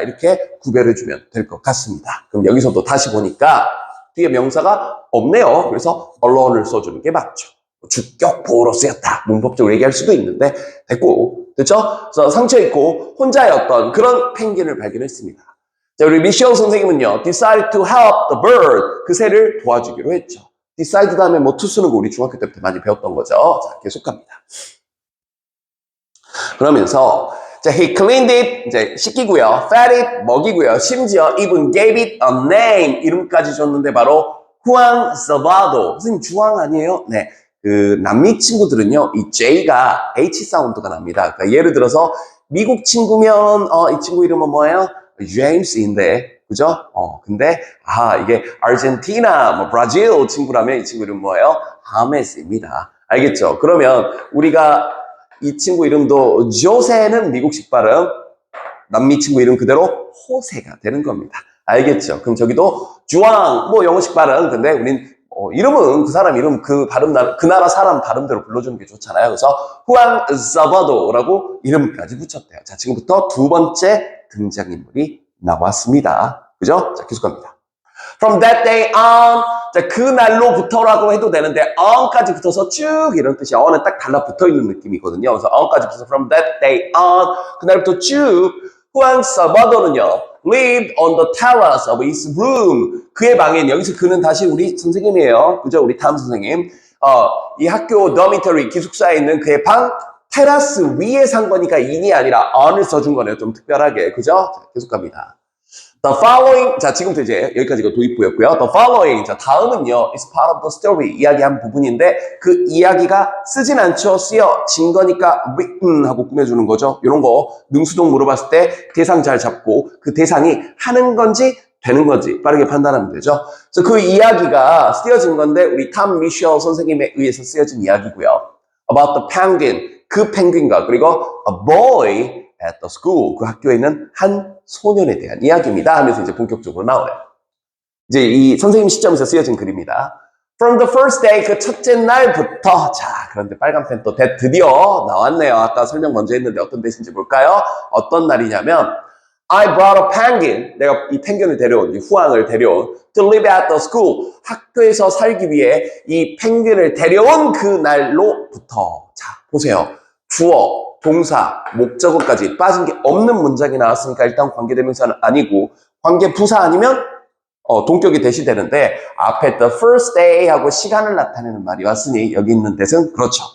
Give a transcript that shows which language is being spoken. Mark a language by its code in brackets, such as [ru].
[ko] 이렇게 구별해주면 될 것 같습니다. 그럼 여기서도 다시 보니까 뒤에 명사가 없네요. 그래서 alone을 써주는 게 맞죠. 주격 보호로 쓰였다. 문법적으로 얘기할 수도 있는데 됐고, 됐죠? 그래서 상처 있고 혼자였던 그런 펭귄을 발견했습니다. [en] 자, [ko] 우리 미셸 선생님은요, [en] decided to help the bird. [ko] 그 새를 도와주기로 했죠. decide 다음에 뭐 to 쓰는 거 우리 중학교 때부터 많이 배웠던 거죠. 자, 계속 갑니다. 그러면서 자, [en] he cleaned it, [ko] 이제 씻기고요. [en] fed it, [ko] 먹이고요. 심지어 [en] even gave it a name, [ko] 이름까지 줬는데 바로 [en] Juan Salvador. [ko] 선생님, 주황 아니에요? 네. 그 남미 친구들은요, 이 J가 H 사운드가 납니다. 그러니까 예를 들어서 미국 친구면 이 친구 이름은 뭐예요? 제임스인데, 그죠? 근데 이게 아르헨티나, 뭐 브라질 친구라면 이 친구 이름 뭐예요? 하메스입니다. 알겠죠? 그러면 우리가 이 친구 이름도 조세는 미국식 발음, 남미 친구 이름 그대로 호세가 되는 겁니다. 알겠죠? 그럼 저기도 주앙, 뭐 영어식 발음, 근데 우린 이름은 그 사람 이름, 그 발음, 그 나라 사람 발음대로 불러주는 게 좋잖아요. 그래서 후안 살바도라고 이름까지 붙였대요. 자, 지금부터 두 번째 등장인물이 나왔습니다. 그죠? 자, 계속 갑니다. [en] From that day on, [ko] 자, 그날로부터라고 해도 되는데 on까지 붙어서 쭉 이런 뜻이 on은 딱 달라붙어 있는 느낌이거든요. 그래서 on까지 붙어서 [en] from that day on, [ko] 그날부터 쭉 후안 살바도는요, [en] lived on the terrace of his room. [ko] 그의 방엔, 여기서 그는 다시 우리 선생님이에요. 그죠? 우리 다음 선생님. 이 학교 dormitory 기숙사에 있는 그의 방 테라스 위에 산 거니까 in이 아니라 on을 써준 거네요. 좀 특별하게. 그죠? 자, 계속 갑니다. [en] The following, [ko] 자, 지금부터 이제 여기까지가 도입부였고요. [en] The following, 자, [ko] 다음은요, [en] is part of the story. [ko] 이야기한 부분인데, 그 이야기가 쓰진 않죠. 쓰여진 거니까 written 하고 꾸며주는 거죠. 이런 거, 능수동 물어봤을 때 대상 잘 잡고, 그 대상이 하는 건지, 되는 건지 빠르게 판단하면 되죠. 그래서 그 이야기가 쓰여진 건데, 우리 탐 미셸 선생님에 의해서 쓰여진 이야기고요. [en] About the penguin, [ko] 그 펭귄과, 그리고 [en] a boy at the school, [ko] 그 학교에 있는 한 소년에 대한 이야기입니다 하면서 이제 본격적으로 나오네요. 이제 이 선생님 시점에서 쓰여진 글입니다. [en] From the first day, [ko] 그 첫째 날부터. 자, 그런데 빨간 펜 또 드디어 나왔네요. 아까 설명 먼저 했는데 어떤 대신지 볼까요? 어떤 날이냐면 [en] I brought a penguin. [ko] 내가 이 펭귄을 데려온, 이 후앙을 데려온 [en] to live at the school. [ko] 학교에서 살기 위해 이 펭귄을 데려온 그 날로부터. 자, 보세요. 주어, 동사, 목적어까지 빠진 게 없는 문장이 나왔으니까 일단 관계대명사는 아니고 관계부사 아니면 동격이 대시되는데 앞에 the first day 하고 시간을 나타내는 말이 왔으니 여기 있는 뜻은 그렇죠.